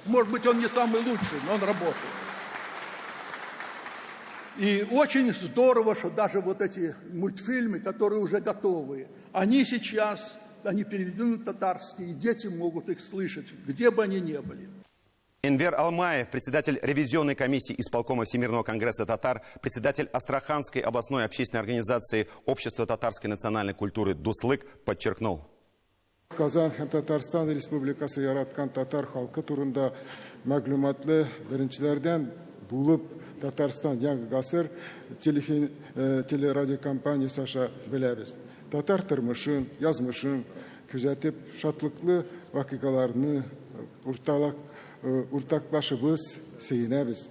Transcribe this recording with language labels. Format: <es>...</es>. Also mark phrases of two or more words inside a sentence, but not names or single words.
<ru>Может быть, он не самый лучший, но он работает. И очень здорово, что даже вот эти мультфильмы, которые уже готовы, они сейчас, они переведены на татарский, и дети могут их слышать, где бы они ни были. Энвер Алмаев, председатель ревизионной комиссии исполкома Всемирного конгресса татар, председатель Астраханской областной общественной организации Общества татарской национальной культуры «Дуслык» подчеркнул.</ru> <tt>Казан Татарстан Республикасы яраткан татар халкы турында мәгълүматлы беренчеләрдән булып Татарстан яңа гасыр телерадиокомпаниясе аша беләбез. Татар тормышын, язмышын күзәтеп, шатлыклы вакыйгаларны уртаклашыбыз, сөенәбез.</tt>